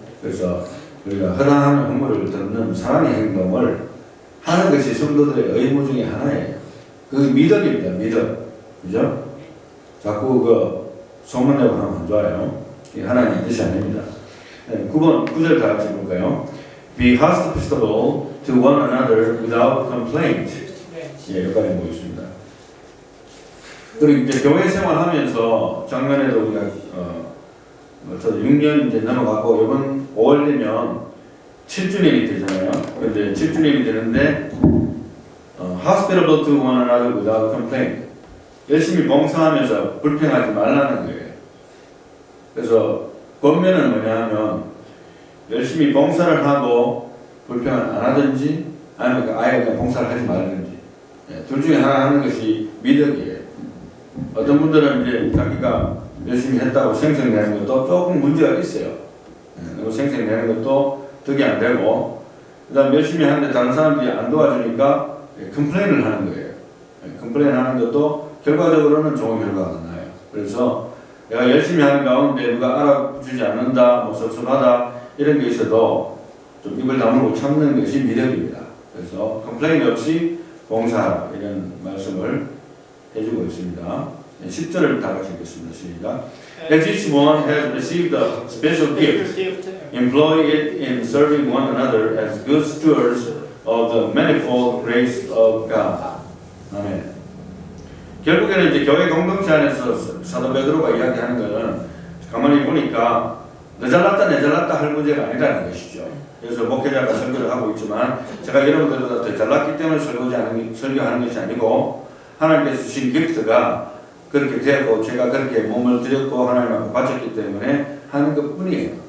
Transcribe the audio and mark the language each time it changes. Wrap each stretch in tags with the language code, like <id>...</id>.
<ko>그래서 우리가 허다한 허물을 덮는 사랑의 행동을 하는 것이 성도들의 의무 중에 하나예요. 그 미덕입니다. 미덕. 그죠? 자꾸 그 소문내고 하면 안 좋아요. 이게 하나님의 뜻이 아닙니다. 네, 9절 다 같이 볼까요?</ko> <en>Be hospitable to one another without complaint.</en> <ko>예, 여기까지 보겠습니다. 그리고 이제 교회 생활하면서 작년에도 우리가 저도 6년 이제 넘어가고 이번 5월 되면 7주년이 되잖아요. 근데 7주년이 되는데</ko> <en>hospitable to one another without complaint.</en> <ko>열심히 봉사하면서 불평하지 말라는 거예요. 그래서 권면은 뭐냐 하면 열심히 봉사를 하고 불평을 안 하든지 아니면 아예 그냥 봉사를 하지 말든지 둘 중에 하나 하는 것이 미덕이에요. 어떤 분들은 이제 자기가 열심히 했다고 생색내는 것도 조금 문제가 있어요. 너무 생색내는 것도 득이 안 되고 그 다음 열심히 하는데 다른 사람들이 안 도와주니까 컴플레인을 하는 거예요. 컴플레인 하는 것도 결과적으로는 좋은 결과가 나요. 그래서 내가 열심히 하는 가운데 누가 알아주지 않는다, 뭐 섭섭하다 이런 게 있어도 좀 입을 다물고 참는 것이 미덕입니다. 그래서 컴플레인 없이 봉사하라 이런 말씀을 해주고 있습니다. 10절을 다 같이 읽겠습니다. 시작.</ko> <en>As each one has received a special gift, employ it in serving one another as good stewards of the manifold grace of God.</en> <ko>아멘. 결국에는 이제 교회 공동체 안에서 사도 베드로가 이야기하는 것은 가만히 보니까 너 잘났다 내 잘났다 할 문제가 아니라는 것이죠. 그래서 목회자가 설교를 하고 있지만 제가 여러분들보다 더 잘났기 때문에 설교하는 것이 아니고 하나님께서 주신 기프트가 그렇게 되었고 제가 그렇게 몸을 드렸고 하나님 앞에 바쳤기 때문에 하는 것뿐이에요.</ko>